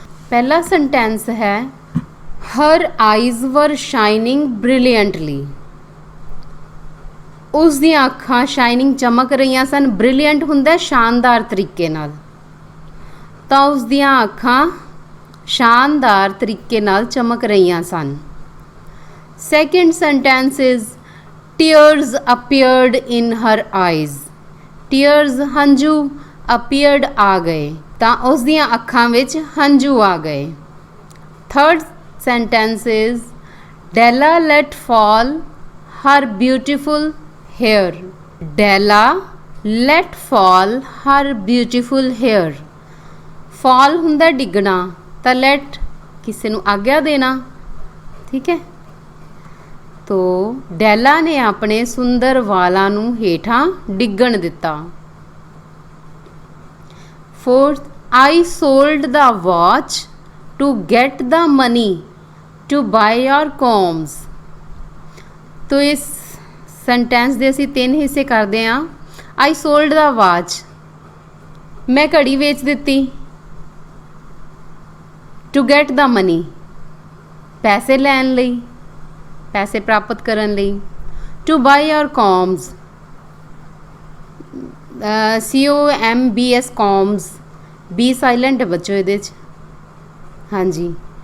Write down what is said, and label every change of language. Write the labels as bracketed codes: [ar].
[pa] ਪਹਿਲਾ ਸੈਂਟੈਂਸ ਹੈ [en] Her eyes were shining brilliantly. [pa] ਉਸ ਦੀਆਂ ਅੱਖਾਂ ਸ਼ਾਈਨਿੰਗ ਚਮਕ ਰਹੀਆਂ ਸਨ। ਬ੍ਰਿਲੀਅੰਟ ਹੁੰਦਾ ਸ਼ਾਨਦਾਰ ਤਰੀਕੇ ਨਾਲ, ਤਾਂ ਉਸ ਦੀਆਂ ਅੱਖਾਂ ਸ਼ਾਨਦਾਰ ਤਰੀਕੇ ਨਾਲ ਚਮਕ ਰਹੀਆਂ ਸਨ। [en] Second sentence is tears appeared in her eyes. [pa] Tears ਹੰਝੂ appeared ਆ ਗਏ, ਤਾਂ ਉਸ ਦੀਆਂ ਅੱਖਾਂ ਵਿੱਚ ਹੰਝੂ ਆ ਗਏ। [en] Third sentence is Della let fall her beautiful hair. Della let fall her beautiful hair. [pa] Fall ਹੁੰਦਾ ਡਿੱਗਣਾ, ਤਾਂ let ਕਿਸੇ ਨੂੰ ਆਗਿਆ ਦੇਣਾ, ਠੀਕ ਹੈ। ਤੋ ਡੈਲਾ ਨੇ ਆਪਣੇ ਸੁੰਦਰ ਵਾਲਾਂ ਨੂੰ ਹੇਠਾਂ ਡਿੱਗਣ ਦਿੱਤਾ। [en] Fourth, I sold the watch to get the money to buy your combs. [pa] ਤੋ ਇਸ ਸੈਂਟੈਂਸ ਦੇ ਅਸੀਂ 3 ਹਿੱਸੇ ਕਰਦੇ ਹਾਂ। [en] I sold the watch, [pa] ਮੈਂ ਘੜੀ ਵੇਚ ਦਿੱਤੀ। [en] To get the money, [pa] ਪੈਸੇ ਲੈਣ ਲਈ, ਪੈਸੇ ਪ੍ਰਾਪਤ ਕਰਨ ਲਈ। [en] to buy your combs, [pa] COMBS ਕੌਮਸ, [en] B silent [pa] ਹੈ ਬੱਚੋ ਇਹਦੇ 'ਚ, ਹਾਂਜੀ।